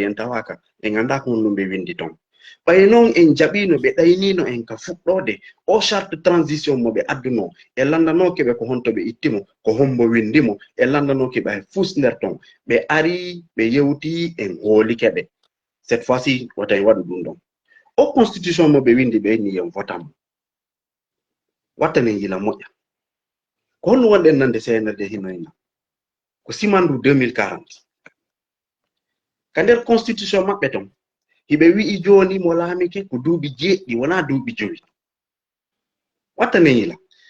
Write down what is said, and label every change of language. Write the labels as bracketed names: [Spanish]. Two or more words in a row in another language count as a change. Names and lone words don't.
[Fula] yentawaka e ganda ko honɗum ɓe windi ton ɓaye noon en jaɓino ɓe ɗaynino en ka fuɗɗode o [French] charte transition [Fula] mo ɓe adduno e landanokeɓe ko honto ɓe ittimo ko hombo windimo e landanokeɓe hay fus nder ton ɓe ari ɓe yewti en hoolikeɓe [French] cette fois ci [Fula] wotay waɗu ɗum ɗon o constitution mo ɓe windi ɓe ni en votamo wattanen yila moƴƴa ko honno wonɗen nande CNRD hinoyna ko simandu 2040 ka nder constitution maɓɓe ton hiɓe wi'i joni mo laamike ko duuɓi jeeɗɗi wona duuɓi jowi wattanen yila joni